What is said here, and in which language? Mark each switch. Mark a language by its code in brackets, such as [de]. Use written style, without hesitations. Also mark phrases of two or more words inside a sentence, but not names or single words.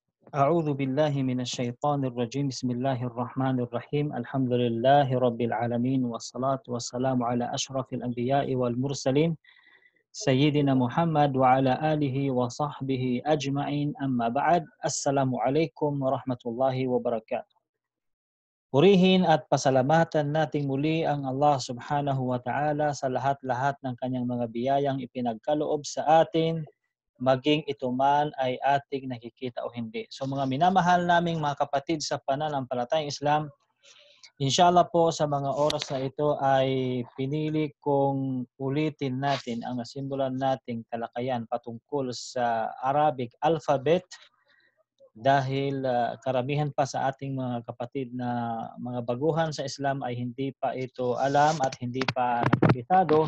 [ar] أعوذ بالله من الشيطان الرجيم بسم الله الرحمن الرحيم الحمد لله رب العالمين والصلاة والسلام على أشرف الأنبياء والمرسلين سيدنا محمد وعلى آله وصحبه أجمعين أما بعد السلام عليكم ورحمة الله وبركاته. [tl] Purihin at pasalamatan nating muli ang Allah [ar] سبحانه وتعالى [tl] sa lahat-lahat ng kanyang mga biyayang ipinagkaloob sa atin, maging ito man ay ating nakikita o hindi. So mga minamahal naming mga kapatid sa pananampalatayang Islam, inshallah po sa mga oras na ito ay pinili kong ulitin natin ang nasimbulan nating talakayan patungkol sa [en] Arabic alphabet [tl] dahil karamihan pa sa ating mga kapatid na mga baguhan sa Islam ay hindi pa ito alam at hindi pa nakabisado.